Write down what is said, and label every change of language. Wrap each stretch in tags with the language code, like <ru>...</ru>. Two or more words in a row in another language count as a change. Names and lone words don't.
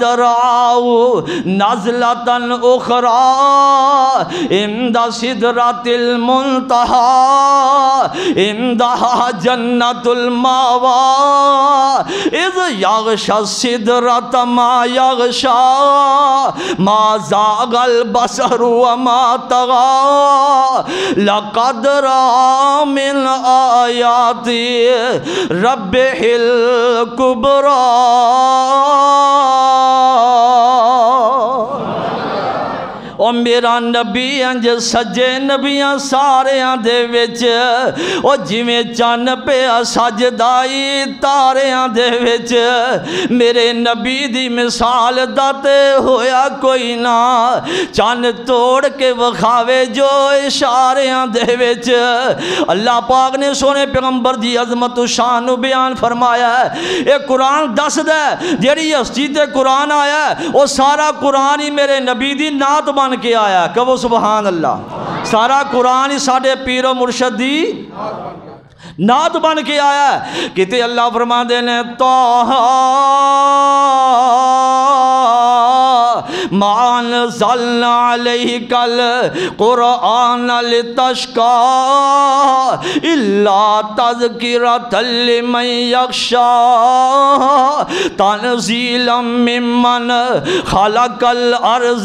<ar>رَآهُ نَزْلَةً أُخْرَىٰ عِندَ سِدْرَةِ الْمُنتَهَىٰ عِندَهَا جَنَّةُ الْمَأْوَىٰ إِذْ يَغْشَى السِّدْرَةَ مَا يَغْشَىٰ مَا زَاغَ الْبَصَرُ وَمَا طَغَىٰ لَقَدْ رَأَىٰ مِنْ آيَاتِ رَبِّهِ الْكُبْرَىٰ۔</ar> <pa>او میرا نبی انج سجے نبیاں ساریاں دے وچ او جویں چن پیا سجدائی تاریاں دے وچ میرے نبی دی مثال دا تے ہویا کوئی نہ چن توڑ کے وکھاوے جو اشاریاں دے وچ اللہ پاک نے سونے پیغمبر دی عظمت و شان و بیان فرمایا ہے اے قرآن دس دے جیڑی ہستی تے قرآن آیا ہے وہ سارا قرآن ہی میرے نبی دی نعت بن کے آیا ہے کہو</pa> <ar>سبحان اللہ</ar> <pa>سارا قرآن ہی ساڑھے پیر و مرشد دی نعت بن کے آیا ہے کہتے اللہ فرما دینے طٰہٰ</pa> <ar>مَا أَنزَلْنَا عَلَيْكَ الْقُرْآنَ لِتَشْقَىٰ إِلَّا تَذْكِرَةً لِمَن يَخْشَىٰ تَنزِيلًا مِّمَّنْ خَلَقَ الْأَرْضَ</ar>